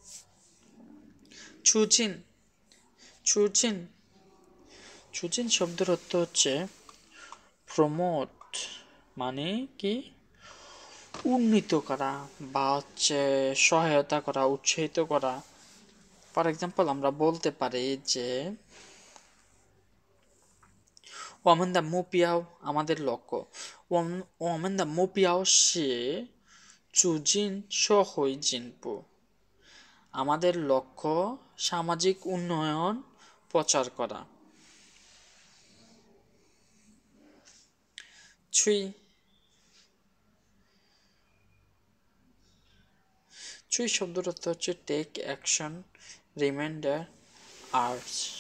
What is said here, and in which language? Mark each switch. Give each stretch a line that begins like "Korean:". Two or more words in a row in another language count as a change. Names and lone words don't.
Chinese: 促进 促进 促进
Bangla: শব্দের অর্থ হচ্ছে প্রমোট মানে কি উন্নীত করা বা হচ্ছে সহায়তা করা উৎসাহিত করা
English: for example
Bangla: আমরা বলতে পারি যে
Chinese: 我们的目标
Bangla: আমাদের লক্ষ্য
Chinese: 我们的目标是促进社会进步
Bangla: আমাদের লক্ষ্য সামাজিক উন্নয়ন প্রচার করা 3 শব্দের অর্থ হচ্ছে
English: take action
Bangla: রিমাইন্ডার আর্টস